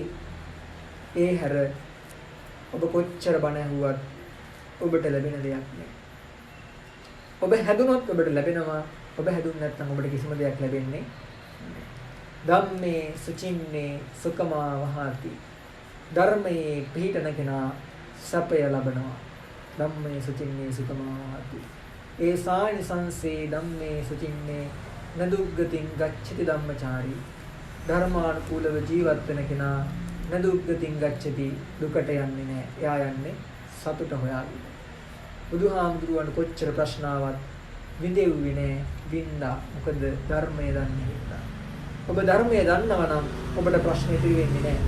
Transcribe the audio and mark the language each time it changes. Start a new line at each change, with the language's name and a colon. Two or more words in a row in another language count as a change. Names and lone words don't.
Sinhala: ඒ හැර ඔබ කොච්චර බණ ඇහුවත් ඔබට ලැබෙන දෙයක් නෑ. ඔබ හැදුනොත් ඔබට ලැබෙනවා. ඔබ හැදුන්නේ නැත්නම් ඔබට කිසිම දෙයක් ලැබෙන්නේ නෑ.
Pali: ධම්මේ සුචින්නේ සුකමා වහති.
Sinhala: ධර්මයේ පිහිටන කෙනා සපය ලබනවා.
Pali: ධම්මේ සුචින්නේ සුකමා වහති. ඒ සානිසංසේ ධම්මේ සුචින්නේ නදුග්ගතින් ගච්ඡති ධම්මචාරී.
Sinhala: ධර්මානුකූලව ජීවත් වෙන කෙනා
Pali: නදුග්ගතින් ගච්ඡති,
Sinhala: දුකට යන්නේ නැහැ. එයා යන්නේ සතුට හොයාගෙන. බුදුහාමුදුරුවන්ට කොච්චර ප්‍රශ්න ආවත් විඳෙව්වේ නැහැ. වින්දා. මොකද ධර්මය දන්නේ නැහැ. ඔබ ධර්මය දන්නවා නම් ඔබට ප්‍රශ්න ඉතිරි වෙන්නේ නැහැ.